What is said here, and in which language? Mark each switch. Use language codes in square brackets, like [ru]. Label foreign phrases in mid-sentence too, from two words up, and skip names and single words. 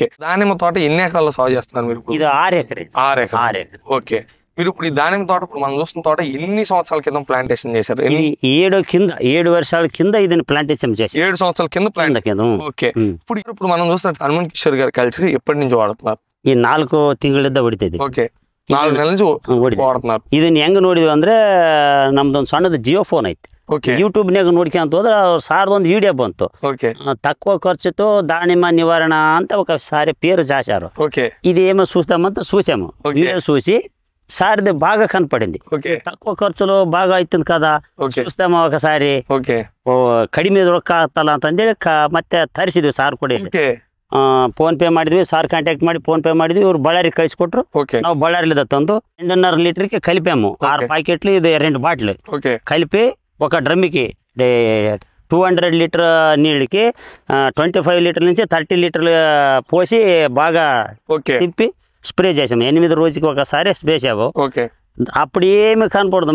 [te] దానిమ్మ తోట ఎన్ని ఎకరాల్లో సాగు చేస్తున్నారు మీరు? ఇది 6 ఎకరాలు. ఓకే. మీరు ఇప్పుడు ఈ దానిమ్మ తోట మనం చూస్తున్న తోట ఎన్ని సంవత్సరాల కింద ప్లాంటేషన్ చేశారు? 7 వర్షాల కింద ఇది ప్లాంటేషన్ చేశారు. 7 సంవత్సరాల కింద. ఓకే. ఇప్పుడు మనం చూస్తున్నట్టు హనుమంత్ కిషోర్ గారి కల్చర్ ఎప్పటి నుంచి వాడుతున్నారు? [kn] ಈ 4 ತಿಂಗಳಿಂದ ಹೊಡಿತೈತಿ. [te] ಓಕೆ, 4 నెలల నుంచి వాడుతున్నారు. [kn] ಇದನ್ನ ಹೆಂಗ್ ನೋಡಿದ್ವಿ ಅಂದ್ರೆ ನಮ್ದೊಂದು ಸಣ್ಣದ ಜಿಯೋ ಫೋನ್ ಐತಿ. ಯೂಟ್ಯೂಬ್ನಾಗ ನೋಡ್ಕೊಂತ ಹೋದ್ರೆ ಸಾರ್ದ ಒಂದು ವಿಡಿಯೋ ಬಂತು. [te] తక్కువ ఖర్చుతో దానిమ్మ నివారణ అంతా ఒకసారి పేరు చేశారు. ఇదేమో చూస్తామంతా చూసాము. వీడియో చూసి సార్ది బాగా కనపడింది. తక్కువ ఖర్చులో బాగా అవుతుంది కదా, చూస్తాము ఒకసారి [kn] ಕಡಿಮೆ ರೊಕ್ಕ ಆಗ್ತಲ್ಲ ಅಂತಂದೇಳಿ ಮತ್ತೆ ತರಿಸಿದ್ವಿ. ಸಾರ್ ಕೂಡ ಫೋನ್ ಪೇ ಮಾಡಿದ್ವಿ, ಸಾರ್ ಕಾಂಟ್ಯಾಕ್ಟ್ ಮಾಡಿ ಫೋನ್ ಪೇ ಮಾಡಿದ್ವಿ. ಇವ್ರು ಬಳ್ಳಾರಿಗೆ ಕಳಿಸ್ಕೊಟ್ರು. ನಾವು ಬಳ್ಳಾರಿಲಿದ್ದ ತಂದು [te] 2.5 లీటర్కి కలిపాము. 6 ప్యాకెట్లు, ఇది 2 బాటిల్ కలిపి ఒక డ్రమ్కి 200 లీటర్ నీళ్ళకి 25 లీటర్ల నుంచి 30 లీటర్లు పోసి బాగా తిప్పి స్ప్రే చేసాము. 8 రోజుకి ఒకసారి స్ప్రే చేసాము. అప్పుడు ఏమి కనపడదు.